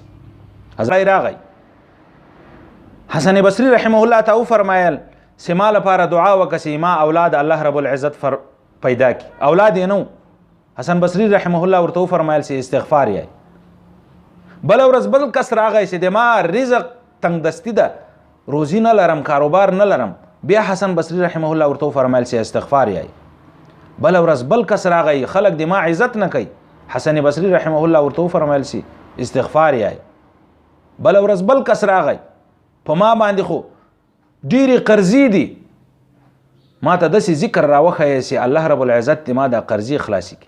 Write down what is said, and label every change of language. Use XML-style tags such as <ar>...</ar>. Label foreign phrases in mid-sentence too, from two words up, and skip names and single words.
<ps>حضرت راغی حسن بصری</ps> <ar>رحمه الله</ar> <ps>ته وفرمایل چې ما لپاره دعا وکړه چې ما اولاد</ps> <ar>الله رب العزت</ar> <ps>پیدا کی. اولاد یې نو. حسن بصری</ps> <ar>رحمه الله</ar> <ps>ورته وفرمایل چې استغفار یای. بل ورځ بل کس راغی چې د ما رزق تنگ دستی ده، روزی نه لرم، کاروبار نه لرم. بیا حسن بصری</ps> <ar>رحمه الله</ar> <ps>ورته وفرمایل چې استغفار یای. بل ورځ بل کس راغی خلق د ما عزت نه کوي. حسن بصری</ps> <ar>رحمه الله</ar> <ps>ورته وفرمایل چې استغفار یای. بل ورځ بل کس راغی په ما باندې خو ډیرې قرضې دي، ما ته داسې ذکر راوښیه چې</ps> <ar>الله رب العزت</ar> <ps>دې ما دا قرضې خلاصي کړي.</ps>